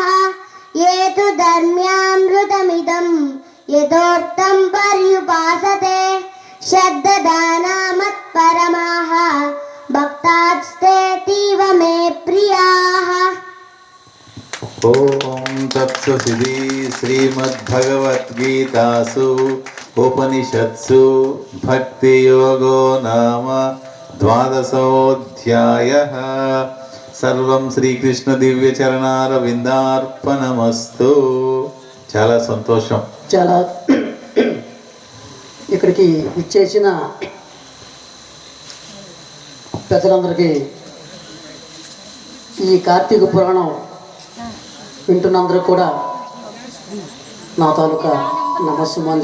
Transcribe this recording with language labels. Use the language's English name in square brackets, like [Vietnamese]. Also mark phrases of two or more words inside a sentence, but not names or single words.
[Sanskrit] ये तु धर्म्यामृतमिदं यथोक्तं पर्युपासते श्रद्धदानमत्परमाः भक्तास्तेतीव मे प्रियाः। ओम तत्सदिति श्रीमद्भगवद्गीतासु उपनिषत्सु भक्तियोगो नाम 12ोऽध्यायः। सर्वं శ్రీకృష్ణ దివ్య చరణారవిందార్పణమస్తు. [Telugu] చాలా సంతోషం. చాలా ఇక్కడికి ఇచ్చేసిన పెద్దలందరికీ ఈ కార్తీక పురాణం వింటున్నందరూ కూడా నా తాలూకా నమస్సుమాంజలి.